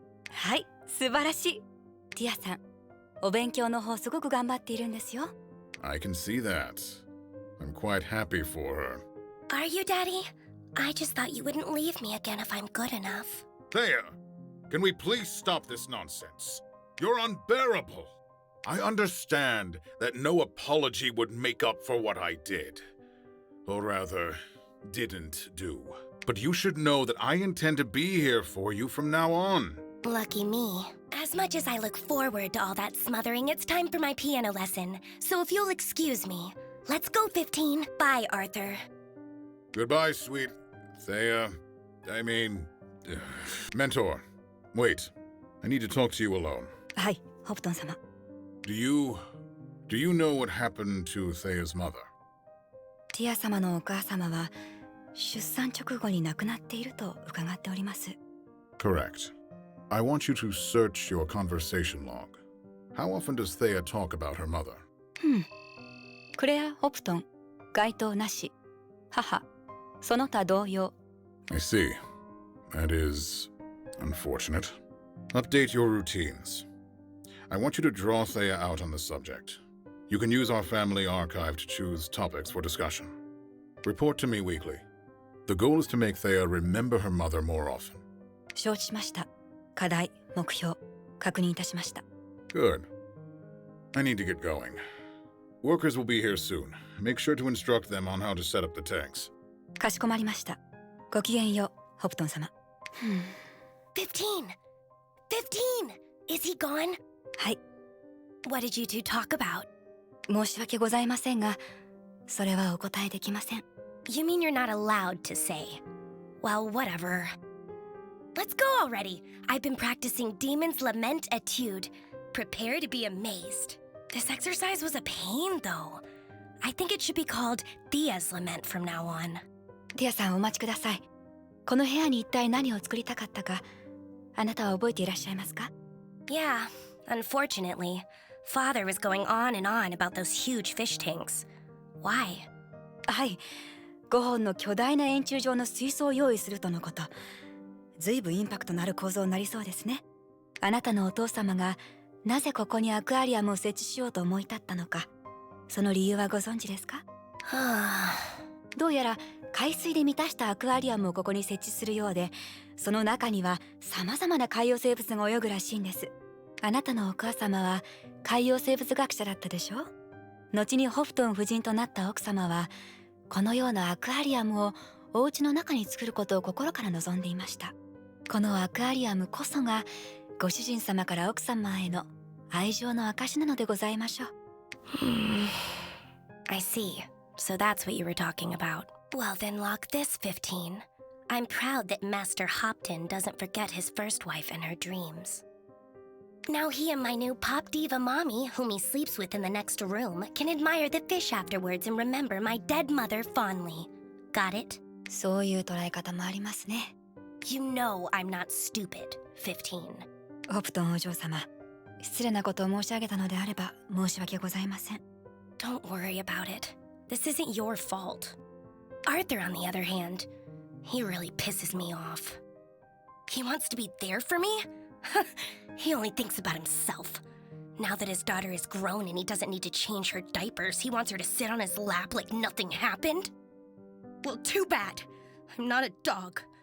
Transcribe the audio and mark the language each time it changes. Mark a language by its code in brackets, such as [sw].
[ja] はい素晴らしいティアさんお勉強の方すごく頑張っているんですよ [en] I can see that. I'm quite happy for her. Are you, Daddy? I just thought you wouldn't leave me again if I'm good enough. Thea, can we please stop this nonsense? You're unbearable. I understand that no apology would make up for what I did. Or rather, didn't do. But you should know that I intend to be here for you from now on. Lucky me. As much as I look forward to all that smothering, it's time for my piano lesson. So if you'll excuse me, let's go, 15. Bye, Arthur. Goodbye, sweet Thea. Mentor. Wait. I need to talk to you alone. [ja] はいホプトン様 [en] Do you know what happened to Thea's mother? [ja] ティア様のお母様は出産直後に亡くなっていると伺っております [en] Correct. I want you to search your conversation log. How often does Thea talk about her mother? [ja] クレア・ホプトン該当なし母その他同様 [en] I see. That is unfortunate. Update your routines. I want you to draw Thea out on the subject. You can use our family archive to choose topics for discussion. Report to me weekly. The goal is to make Thea remember her mother more often. [ja] 承知しました。課題、目標、確認いたしました。 [en] Good. I need to get going. Workers will be here soon. Make sure to instruct them on how to set up the tanks. [ja] かしこまりました。ごきげんよう、ホプトン様。 [en] 15! 15! Is he gone? [ja] はい、 [en] What did you two talk about? [ja] 申し訳ございませんが、それはお答えできません。 [en] You mean you're not allowed to say? Well, whatever. Let's go already. I've been practicing Demon's Lament Etude. Prepare to be amazed. This exercise was a pain, though. I think it should be called Thea's Lament from now on. [ja] ティアさんお待ちください。この部屋に一体何を作りたかったか、あなたは覚えていらっしゃいますか？ [en] Yeah, unfortunately. Father was going on and on about those huge fish tanks. Why? [ja] はい、5本の巨大な円柱状の水槽を用意するとのこと。ずいぶんインパクトのある構造になりそうですね。あなたのお父様がなぜここにアクアリアムを設置しようと思い立ったのか、その理由はご存知ですか？どうやら海水で満たしたアクアリアムをここに設置するようで、その中には様々な海洋生物が泳ぐらしいんです。あなたのお母様は海洋生物学者だったでしょ？後にホフトン夫人となった奥様は、このようなアクアリアムをお家の中に作ることを心から望んでいました。このアクアリアムこそがご主人様から奥様への愛情の証なのでございましょう。 [en] I see. So that's what you were talking about. Well, then lock this, 15. I'm proud that Master Hopton doesn't forget his first wife and her dreams. Now he and my new pop diva mommy, whom he sleeps with in the next room, can admire the fish afterwards and remember my dead mother fondly. Got it? [ja] そういう捉え方もありますね。 [en] You know I'm not stupid, 15. [ja] ホプトンお嬢様、失礼なことを申し上げたのであれば申し訳ございません。 [en] Don't worry about it. This isn't your fault. Arthur, on the other hand, he really pisses me off. He wants to be there for me? He only thinks about himself. Now that his daughter is grown and he doesn't need to change her diapers, he wants her to sit on his lap like nothing happened? Well, too bad. I'm not a dog.